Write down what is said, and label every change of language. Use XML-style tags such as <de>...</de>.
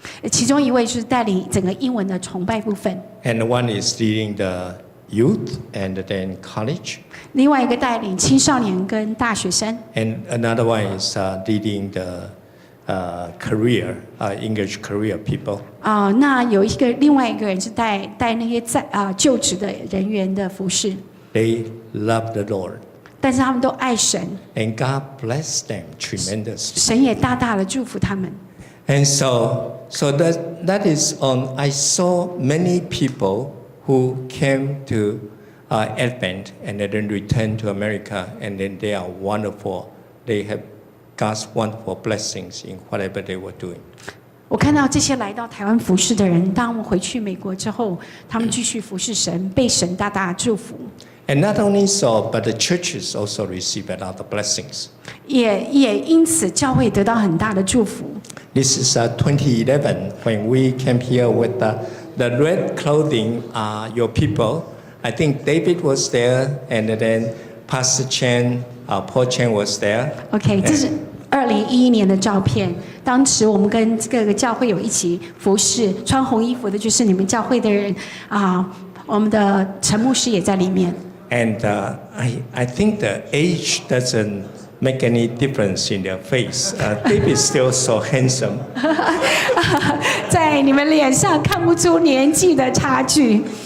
<zh>其中一位就是带领整个英文的崇拜部分，</zh> <en>and one is leading the youth, and then college.</en> <zh>另外一个带领青少年跟大学生，</zh> <en>And another one is leading the career, English career people.</en> <zh>那有另外一个人是带那些在就职的人员的服侍，</zh> <en>They love the Lord,</en> <zh>但是他们都爱神，</zh> <en>and God bless them tremendously.</en> <zh>神也大大的祝福他们。</zh> <en>And so that is on. I saw many people who came to Advent and then returned to America, and then they are wonderful. They have God's wonderful blessings in whatever they were doing.</en> <zh>我看到这些来到台湾服侍的人，当我们回去美国之后，他们继续服侍神，被神大大祝福。</zh> <en>And not only so, but the churches also receive a lot of blessings.</en> <zh>也因此教会得到很大的祝福。</zh> <en>This is 2011 when we came here with the red clothing. Your people, I think David was there, and then Pastor Chen, Paul Chen was there.</en> <zh>OK， 这是2011年的照片。当时我们跟各个教会有一起服侍，穿红衣服的就是你们教会的人我们的陈牧师也在里面。</zh> <en>And I think the age doesn't make any difference in their face. David is still so handsome.</en> <zh>在你们脸上看不出年纪的差距。</zh>